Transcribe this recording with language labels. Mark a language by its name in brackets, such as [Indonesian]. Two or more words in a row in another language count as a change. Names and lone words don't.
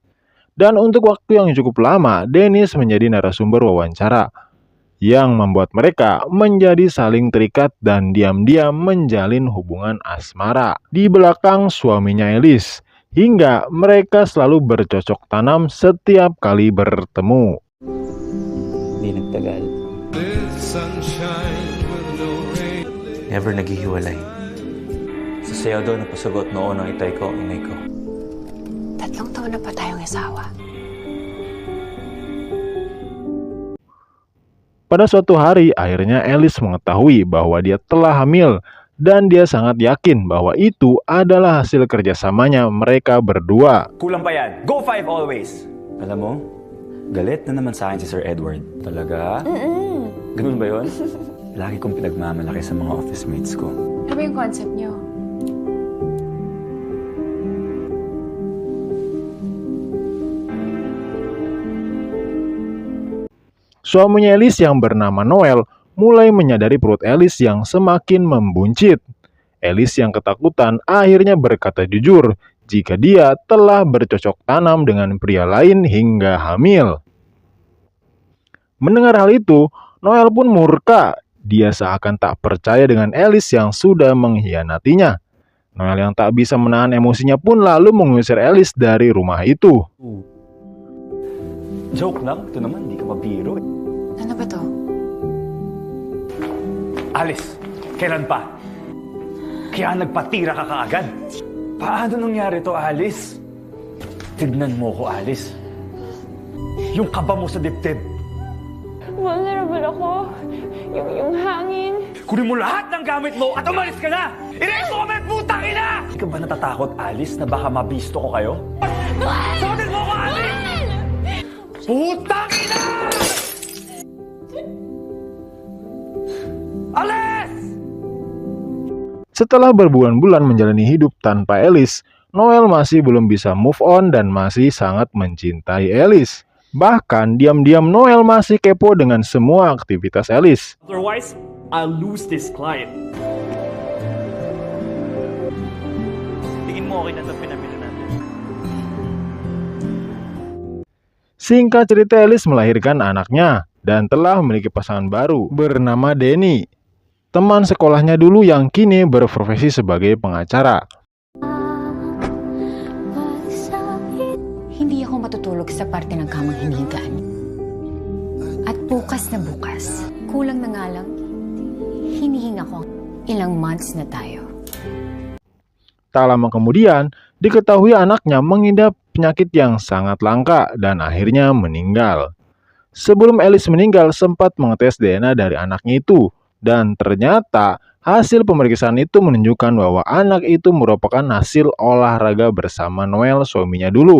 [Indonesian] Dan untuk waktu yang cukup lama, Dennis menjadi narasumber wawancara yang membuat mereka menjadi saling terikat dan diam-diam menjalin hubungan asmara di belakang suaminya Alice. Hingga mereka selalu bercocok tanam setiap kali bertemu. [Filipino] Hindi nagtagal. Never naghihiwalay. Sa sayaw daw napasagot noon ang itay ko, inay ko. 3 taon na pa tayong asawa. [Indonesian] Pada suatu hari, akhirnya Alice mengetahui bahwa dia telah hamil. Dan dia sangat yakin bahwa itu adalah hasil kerjasamanya mereka berdua. [Filipino] Kulang pa yan. [English] Go 5 always! [Filipino] Alam mo, galit na naman sa akin si Sir Edward. Talaga? Ganun ba yun? Lagi kong pinagmamalaki sa mga [English] office mates [Filipino] ko. Ano ba yung concept niyo? [Indonesian] Suaminya Alice yang bernama Noel mulai menyadari perut Alice yang semakin membuncit. Alice yang ketakutan akhirnya berkata jujur jika dia telah bercocok tanam dengan pria lain hingga hamil. Mendengar hal itu, Noel pun murka. Dia seakan tak percaya dengan Alice yang sudah mengkhianatinya. Noel yang tak bisa menahan emosinya pun lalu mengusir Alice dari rumah itu. [Filipino] Joke lang. Ito naman, di ka mabiro. Ano ba to? Alice, kailan pa? Kaya nagpatira ka kaagad? Paano nangyari to, Alice? Tignan mo ko, Alice. Yung kaba mo sa dibdib. Vulnerable ako. Yung hangin. Kunin mo lahat ng gamit mo at umalis ka na! Erase mo kami, putang ina! Hindi ka ba natatakot, Alice, na baka mabisto ko kayo? Suotin mo ko, Alice! Putang ina! Alice! [Indonesian] Setelah berbulan-bulan menjalani hidup tanpa Alice, Noel masih belum bisa [English] move on [Indonesian] dan masih sangat mencintai Alice. Bahkan diam-diam Noel masih kepo dengan semua aktivitas Alice. [English] Otherwise, I'll lose this client. [Filipino] Tingin mo okay na ito pinamili natin. [Indonesian] Singkat cerita, Alice melahirkan anaknya dan telah memiliki pasangan baru bernama Denny, teman sekolahnya dulu yang kini berprofesi sebagai pengacara. [Filipino] Hindi ako matutulog sa parte ng kamang hinigaan. At bukas na bukas, kulang na nga lang, hinihinga ko ilang months na tayo. [Indonesian] Tak lama kemudian, diketahui anaknya mengidap penyakit yang sangat langka dan akhirnya meninggal. Sebelum Alice meninggal, sempat mengetes DNA dari anaknya itu. Dan ternyata hasil pemeriksaan itu menunjukkan bahwa anak itu merupakan hasil olahraga bersama Noel, suaminya dulu.